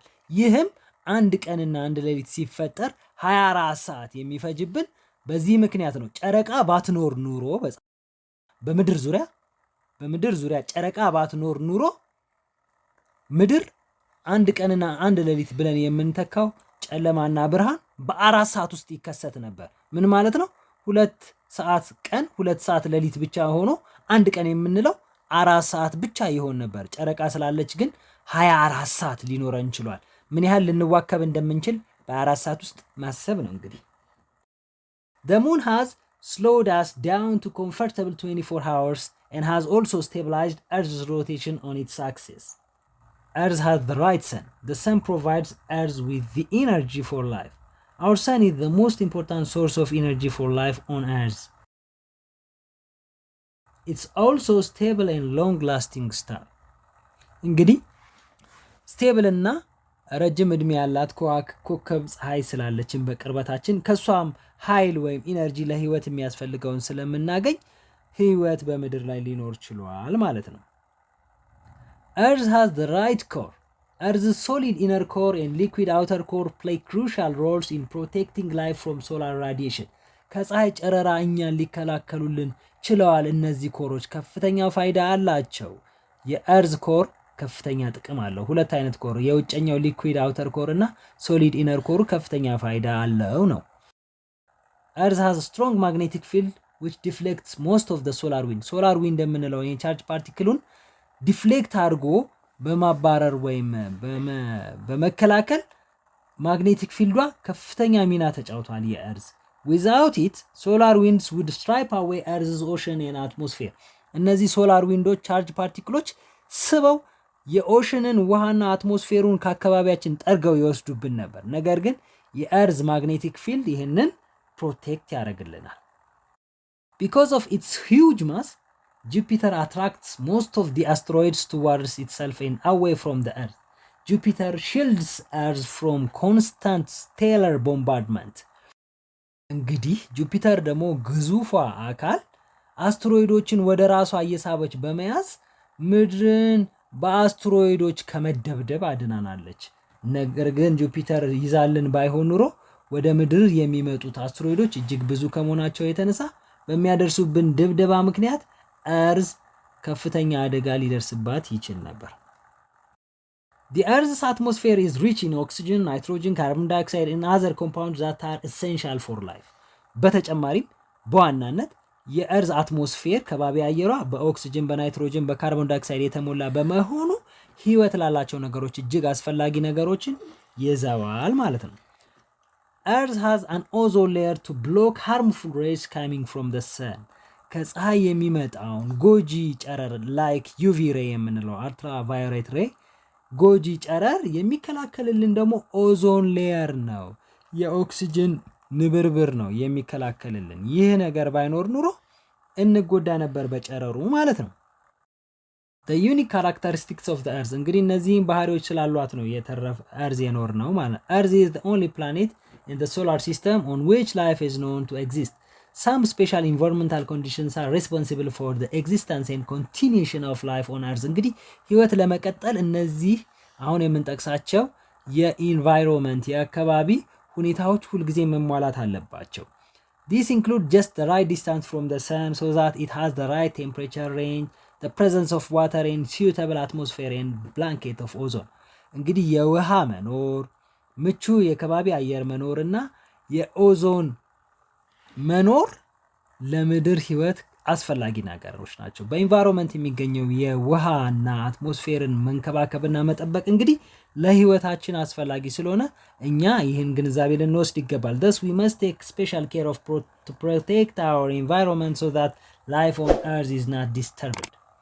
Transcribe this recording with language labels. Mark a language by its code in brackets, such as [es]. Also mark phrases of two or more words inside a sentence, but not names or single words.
[am] ይህም አንድ ቀንና አንድ ሌሊት ሲፈጠር 24 ሰዓት የሚፈጅብን በዚህ ምክንያት ነው። ጨረቃ ባትኖር ኑሮ በምድር ዙሪያ ጨረቃ ባትኖር ኑሮ ምድር አንድ ቀንና አንድ ሌሊት ብለን የምንተካው ጨለማና ብርሃን በ4 ሰዓት ውስጥ ይከሰት ነበር። ምን ማለት ነው? 2 ሰዓት ቀን 2 ሰዓት ሌሊት ብቻ ሆኖ አንድ ቀን የምንለው 4 ሰዓት ብቻ ይሆን ነበር። ጨረቃ ስላለች ግን 24 ሰዓት ሊኖረን ችሏል። ምን ያህል ልንዋከብ እንደምንችል በ4 ሰዓት ውስጥ ማሰብ ነው እንግዲህ። [en] The moon has slowed us down to comfortable 24 hours and has also stabilized Earth's rotation on its axis. Earth has the right sun. The sun provides Earth with the energy for life. Our sun is the most important source of energy for life on Earth. It's also stable and long-lasting star. [am] እንግዲህ ስቴብል እና ረጅም እድሜ ያላት ኮከብ ፀሐይ ስላለችን በቅርበታችን ከሷም ኃይል ወይም ኢነርጂ ለህይወት የሚያስፈልገውን ስለምናገኝ ህይወት በምድር ላይ ሊኖር ችሏል ማለት ነው። [en] Earth has the right core. Earth's solid inner core and liquid outer core play crucial roles in protecting life from solar radiation. [am] ከፀሐይ ጨረራ እኛን ሊከላከሉልን ችለዋል። እነዚህ ኮሮች ከፍተኛ ፋይዳ አላቸው። የእርዝ ኮር ከፍተኛ ጥቅም አለው። ሁለት አይነት ኮር፣ የውጨኛው [en] liquid outer core [am] እና [en] solid inner core [am] ከፍተኛ ፋይዳ አለው ነው። [en] Earth has a strong magnetic field which deflects most of the solar wind. solar wind [am] የምንለው የቻርጅ ፓርቲክሉን ዲፍሌክት አድርጎ በማባረር ወይም በመከላከል ማግኔቲክ ፊልዷ ከፍተኛ ሚና ተጫውቷል የእርዝ። [en] Without it, solar winds would stripe away Earth's ocean and atmosphere. [am] እነዚህ ሶላር ዊንዶች ቻርጅ ፓርቲክሎች ስበው የኦሽንን ውሃና አትሞስፌሩን ከአካባቢያችን ጠርገው ይወስዱብን ነበር። ነገር ግን የእርዝ [en] magnetic field [am] ይህንን ፕሮቴክት ያደርግልናል። [en] Because of its huge mass, Jupiter attracts most of the asteroids towards itself and away from the Earth. Jupiter shields Earth from constant stellar bombardment. [am] እንግዲህ ጁፒተር ደግሞ ግዙፏ አካል አስትሮይዶችን ወደ ራሷ እየሳበች በመያዝ ምድርን በአስትሮይዶች ከመደብደብ አድናናለች። ነገር ግን ጁፒተር ይዛልን ባይሆን ኑሮ ወደ ምድር የሚመጡት አስትሮይዶች እጅግ ብዙ ከመሆናቸው የተነሳ በሚያደርሱብን ድብደባ ምክንያት እርዝ ከፍተኛ አደጋ ሊደርስባት ይችል ነበር። [en] The Earth's atmosphere is rich in oxygen, nitrogen, carbon dioxide and other compounds that are essential for life. [am] በተጨማሪም በዋናነት የእርዝ አትሞስፌር ከባቢ አየሯ በኦክሲጅን፣ በናይትሮጅን፣ በካርቦን ዳይኦክሳይድ የተሞላ በመሆኑ ህይወት ላላቸው ነገሮች እጅግ አስፈላጊ ነገሮችን ይዘዋል ማለት ነው። [en] Earth has an ozone layer to block harmful rays coming from the sun. [am] ከፀሐይ የሚመጣውን ጎጂ ጨረር [en] like UV ray [am] የምንለው [en] ultraviolet ray [am] ጎጂ ጨረር የሚከላከልልን ደግሞ [en] ozone layer [am] ነው። የኦክሲጅን ንብርብር ነው የሚከላከልልን። ይህ ነገር ባይኖር ኑሮ እንጎዳ ነበር በጨረሩ ማለት ነው። [en] The unique characteristics of the Earth [am] እንግዲህ እነዚህን ባህሪዎች ስላሏት ነው የተረፈ Earth የኖር ነው ማለት። [en] Earth is the only planet in the solar system on which life is known to exist. Some special environmental conditions are responsible for the existence and continuation of life on Earth. [am] እንግዲህ ህይወት ለመቀጠል እነዚህ አሁን የምንጠቅሳቸው የኢንቫይሮንመንት የአካባቢ ሁኔታዎች ሁልጊዜ መሟላት አለባቸው። [en] These include just the right distance from the sun so that it has the right temperature range, the presence of water and suitable atmosphere and blanket of ozone. [am] እንግዲህ የውሃ መኖር፣ ምቹ የከባቢ አየር መኖርና የኦዞን መኖር ለምድር ህይወት አስፈላጊ ነገሮች ናቸው። በኢንቫይሮንመንት የሚገኘው የውሃና አትሞስፌርን መንከባከብና መጠበቅ እንግዲህ ለህይወታችን አስፈላጊ ስለሆነ እኛ ይህን ግንዛቤ ልንወስድ ይገባል። [en] Thus we must take special care to protect our environment so that life on Earth is not disturbed.